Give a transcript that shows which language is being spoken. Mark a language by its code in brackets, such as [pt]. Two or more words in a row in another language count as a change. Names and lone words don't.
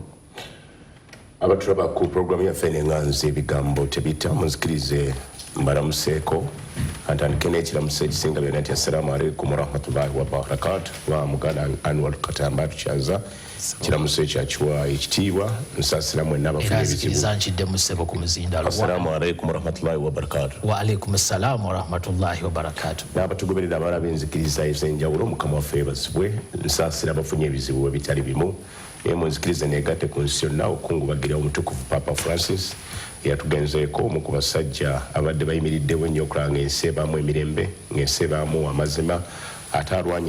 [lg] abatulaba ku programu yaffe n'enganzi ebigambo tebitta muzikirize mbalamuseeko atandike n'ekiramuso ekisinga byonna nti [ar] السلام عليكم ورحمة الله وبركاته [lg] wa muganda Anwar Katamba tukyaza kiramuso ekyakiwa ekitiibwa nsaasira mwenna abafuna ebizibu [ar] السلام عليكم ورحمة الله وبركاته وعليكم السلام ورحمة الله وبركاته [lg] n'abatugoberera abalala b'enzikiriza ez'enjawulo mukama waffe yeebazibwe nsaasira abafunye ebizibu ebitali bimu munzikirize neegatte ku nsi yonna okungubagira omutukuvu Papa Francis yatugenzeeko mu ku basajja abadde bayimiriddewo ennyo okulanga ensi ebaamu emirembe ng'ensi ebaamu amazima ate alwanya